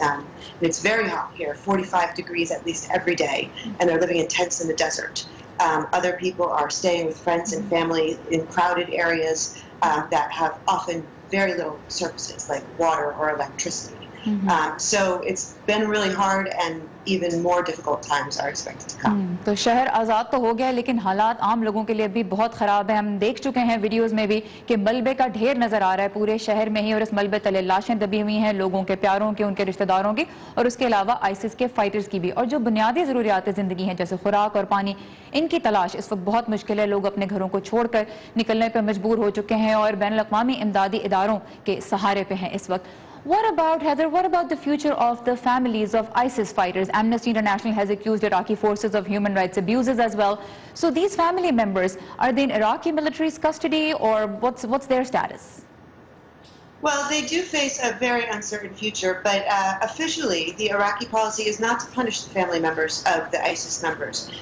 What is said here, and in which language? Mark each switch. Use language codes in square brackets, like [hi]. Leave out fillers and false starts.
[en] And it's very hot here, 45 degrees at least every day, and they're living in tents in the desert. Other people are staying with friends and family in crowded areas that have often very little services like water or electricity. So it's been really hard, and even more difficult times are expected to come. [ur] تو شہر آزاد تو ہو گیا, لیکن حالات عام لوگوں کے لیے بھی بہت خراب ہیں. ہم دیکھ چکے ہیں ویڈیوز میں بھی کہ ملبے کا ڈھیر نظر آ رہا ہے پورے شہر میں ہی, اور اس ملبے تلے لاشیں دبی ہوئی ہیں لوگوں کے پیاروں کی, ان کے رشتہ داروں کی, اور اس کے علاوہ آئسس کے فائٹرز کی بھی. اور جو بنیادی ضروریات زندگی ہیں جیسے خوراک اور پانی, ان کی تلاش اس وقت بہت مشکل ہے. لوگ اپنے گھروں کو چھوڑ کر نکلنے پہ مجبور ہو چکے ہیں اور بین الاقوامی امدادی اداروں کے سہارے پہ ہیں اس وقت. [en] What about, Heather, what about the future of the families of ISIS fighters? Amnesty International has accused Iraqi forces of human rights abuses as well. So these family members, are they in Iraqi military's custody, or what's their status? Well, they do face a very uncertain future, but officially the Iraqi policy is not to punish the family members of the ISIS members.